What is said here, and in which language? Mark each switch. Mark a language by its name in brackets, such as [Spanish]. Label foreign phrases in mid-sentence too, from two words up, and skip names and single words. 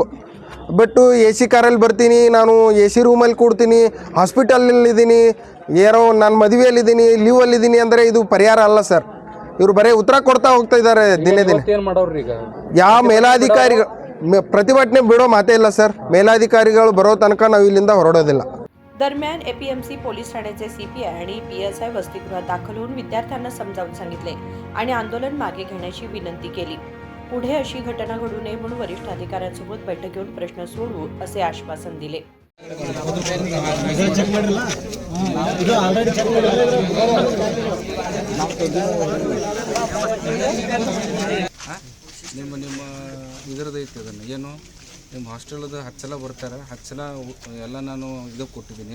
[Kannada] ಬಟ್ಟು AC ಕಾರಲ್ಲಿ ಬರ್ತೀನಿ, ನಾನು AC ರೂಮಲ್ಲಿ ಕೂಡ್ತೀನಿ, ಹಾಸ್ಪಿಟಲಲ್ಲಿದ್ದೀನಿ, ಏನೋ ನಾನು ಮದುವೆಯಲ್ಲಿದ್ದೀನಿ, ಲೀವಲ್ಲಿದ್ದೀನಿ ಅಂದರೆ ಇದು ಪರಿಹಾರ ಅಲ್ಲ ಸರ್। ಇವರು ಬರೀ ಉತ್ತರ ಕೊಡ್ತಾ ಹೋಗ್ತಾ ಇದ್ದಾರೆ ದಿನೇ ದಿನೇ। ಯಾವ ಮೇಲಾಧಿಕಾರಿಗಳು ಪ್ರತಿಭಟನೆ ಬಿಡೋ ಮಾತೇ ಇಲ್ಲ ಸರ್। ಮೇಲಾಧಿಕಾರಿಗಳು ಬರೋ ತನಕ ನಾವು ಇಲ್ಲಿಂದ ಹೊರಡೋದಿಲ್ಲ। [Marathi] दरम्यान APMC पोलीस ठाण्याचे CPI आणि PSI वसतिगृहात दाखल होऊन विद्यार्थ्यांना समजावून सांगितले आणि आंदोलन मागे घेण्याची विनंती केली। पुढे अशी घटना घडू नये म्हणून वरिष्ठ अधिकाऱ्यांसोबत बैठक घेऊन प्रश्न सोडवू असे आश्वासन दिले। [Kannada] ನಿಮ್ಮ ಇದರದೈತಿ ಅದನ್ನು ಏನು ನಿಮ್ಮ ಹಾಸ್ಟೆಲ್ದ 10 ಸಲ ಬರ್ತಾರೆ, 10 ಸಲ ಎಲ್ಲ ನಾನು ಇದು ಕೊಟ್ಟಿದ್ದೀನಿ।